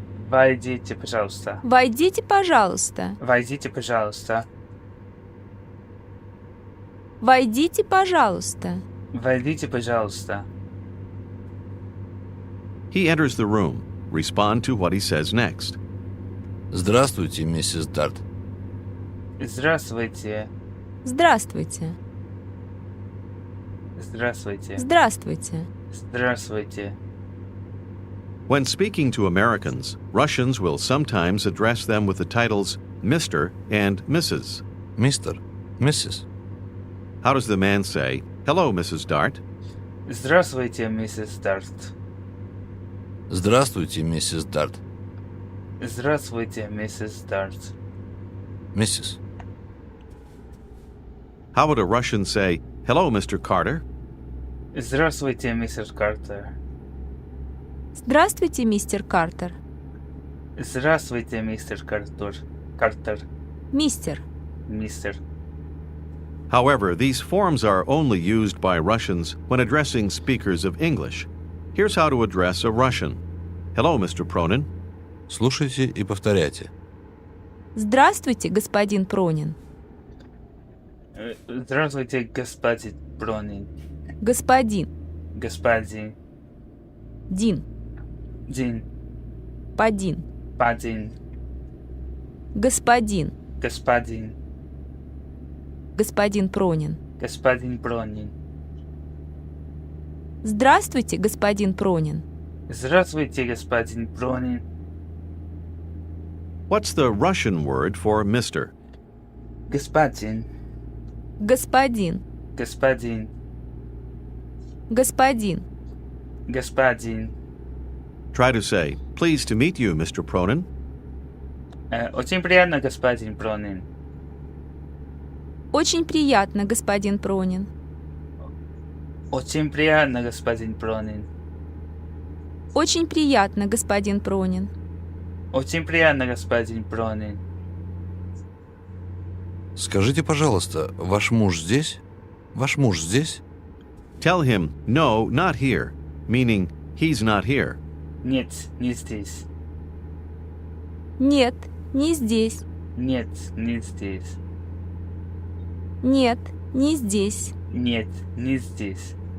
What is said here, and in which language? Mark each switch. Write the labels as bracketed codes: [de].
[ru] Войдите, пожалуйста. Войдите, пожалуйста. Войдите, пожалуйста. Войдите, пожалуйста. Войдите, пожалуйста. [en] He enters the room. Respond to what he says next. [ru] Здравствуйте, миссис Дарт. Здравствуйте. Здравствуйте. Здравствуйте. Здравствуйте. Здравствуйте. [en] When speaking to Americans, Russians will sometimes address them with the titles Mr. and Mrs. [ru] Мистер, миссис. [en] How does the man say, hello, Mrs. Dart? [ru] Здравствуйте, миссис Дарт. Здравствуйте, миссис Дарт. Здравствуйте, миссис Дарт. Миссис. [en] How would a Russian say, hello, Mr. Carter? [ru] Здравствуйте, мистер Картер. Здравствуйте, мистер Картер. Здравствуйте, мистер Картер. Картер. Мистер. Мистер. [en] However, these forms are only used by Russians when addressing speakers of English. Here's how to address a Russian. Hello, Mr. Pronin. [ru] Слушайте и повторяйте. Здравствуйте, господин Пронин. Здравствуйте, господин Пронин. Господин. Господин. Дин. Дин. Падин. Падин. Господин. Господин. Господин Пронин. Господин Пронин. Здравствуйте, господин Пронин. Здравствуйте, господин Пронин. [en] What's the Russian word for Mr.? [ru] Господин. Господин. Господин. Господин. Господин. [en] Try to say, pleased to meet you, Mr. Pronin. [ru] Очень приятно, господин Пронин. Очень приятно, господин Пронин. Очень приятно, господин Пронин. Очень приятно, господин Пронин. Очень приятно, господин Пронин. Скажите, пожалуйста, ваш муж здесь? Ваш муж здесь? [en] Tell him, no, not here, meaning he's not here. [ru] Нет, не здесь. Нет, не здесь. Нет, не здесь. Нет, не здесь. Нет, не здесь.